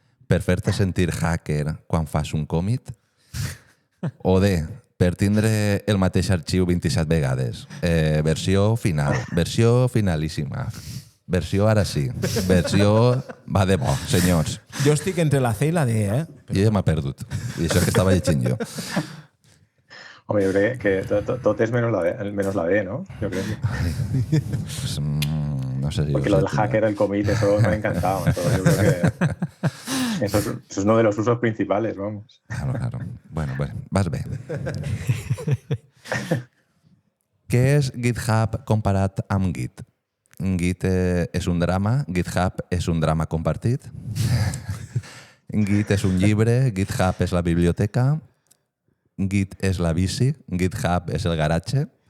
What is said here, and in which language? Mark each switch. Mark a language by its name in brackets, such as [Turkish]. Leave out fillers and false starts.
[Catalan] Per fer-te sentir hacker quan fas un commit. O D. Per tindre el mateix arxiu 27 vegades. Versió final. Versió finalíssima. Versió ara sí. Versió va de bo, senyors. Jo estic entre la C i la D, eh? Jo ja m'ha perdut. I això que estava llegint jo. [Spanish] Home, yo creo que tot es menos la D, ¿no? Yo creo que... Pues, no sé si Porque lo del hacker, el commit, eso me ha encantado. Eso, yo creo que eso es uno de los usos principales, vamos. Claro. Bueno, [Catalan] vas bé. Què és GitHub comparat amb Git? Git és un drama, GitHub és un drama compartit. Git és un llibre, GitHub és la biblioteca. Git és la bici, GitHub és el garatge.